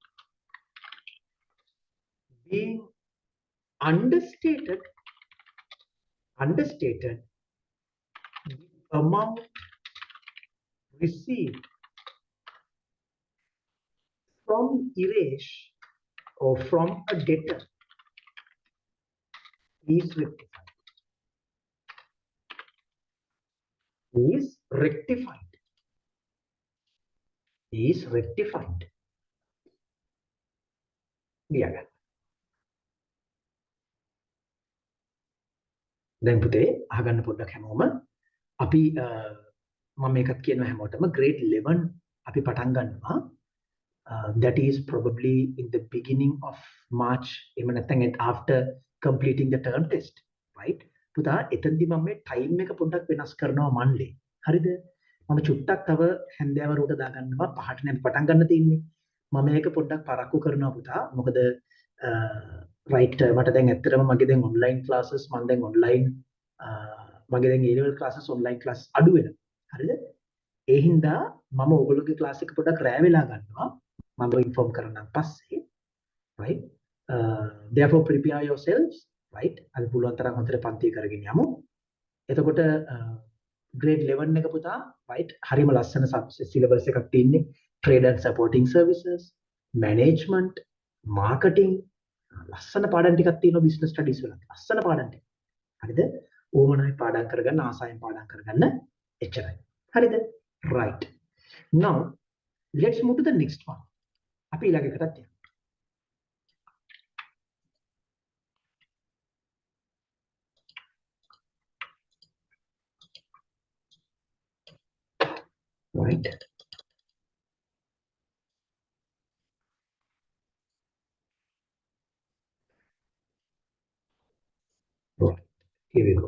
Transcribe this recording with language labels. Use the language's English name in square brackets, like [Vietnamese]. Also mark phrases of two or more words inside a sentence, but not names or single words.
[English] Being understated the amount received from erase or from a debtor is rectified. Is rectified. Is rectified. Yeah. [Sinhala] දැන් පුතේ අහගන්න පොඩ්ඩක් හැමෝම අපි මම මේකත් කියනවා හැමෝටම grade 11 අපි පටන් ගන්නවා. [English] That is probably in the beginning of March [Sinhala] එහෙම නැත්නම් [English] after completing the term test, right? [Sinhala] පුතා එතෙන්දි මම මේ time එක පොඩ්ඩක් වෙනස් කරනවා මන්ලේ. හරිද? මම චුට්ටක් තව හැන්දෑව රූට දාගන්නවා පහට නේ පටන් ගන්න තියෙන්නේ. මම මේක පොඩ්ඩක් පරක්කු කරනවා පුතා. මොකද right මට දැන් ඇත්තටම මගේ දැන් [English] online classes [Sinhala] මම දැන් online මගේ දැන් [English] A level classes online class [Sinhala] අඩු වෙනවා. හරිද? ඒ හින්දා මම ඔයගොල්ලෝගේ class එක පොඩ්ඩක් රෑ වෙලා ගන්නවා. මම ඉන්ෆෝම් කරන්නම් පස්සේ. Right? [English] Therefore prepare yourselves, right? [Sinhala] අපි පුළුවන් තරම් හොඳට පන්ති කරගෙන යමු. එතකොට grade 11 එක පුතා, right? හරිම ලස්සන syllabus එකක් තියෙන්නේ. [English] Trade and supporting services, management, marketing. [Sinhala] ලස්සන පාඩම් ටිකක් තියෙනවා [English] business studies [Sinhala] වල. ලස්සන පාඩම් ටික. හරිද? ඕමනයි පාඩම් කරගන්න, ආසාවෙන් පාඩම් කරගන්න එච්චරයි. හරිද? [English] Right. Now, let's move to the next one. [Sinhala] අපි ඊළඟ එකටත් යමු. [English] Right. Right. Here we go.